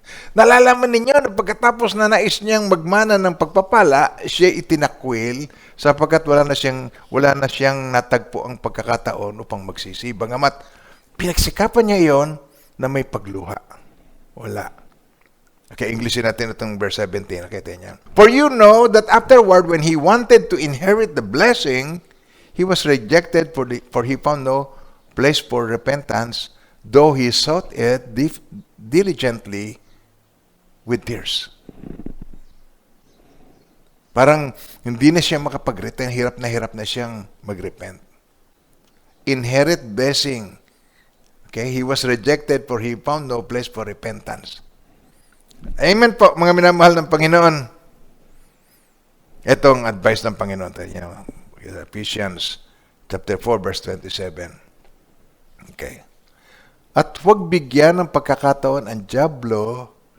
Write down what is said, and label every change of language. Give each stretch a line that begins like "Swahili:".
Filipino: Nalalaman ninyo na pagkatapos na nais niyang magmana ng pagpapala, siya itinakwil sapagkat wala na siyang natagpo ang pagkakataon upang magsisi. Bagamat pinagsikapan niya iyon na may pagluha. Wala. Okay, Englishin natin itong verse 17. Okay, tingnan.
English: For you know that afterward, when he wanted to inherit the blessing, he was rejected for he found no place for repentance, though he sought it diligently with tears.
Filipino: Parang hindi na siya makapag-repent, hirap na siyang mag-repent.
English: Inherit blessing. Okay, he was rejected for he found no place for repentance.
Filipino: Amen po, mga minamahal ng Panginoon. Itong advice ng Panginoon.
English: Ephesians chapter 4, verse 27. Okay.
Filipino: At huwag bigyan ng pagkakataon ang dyablo.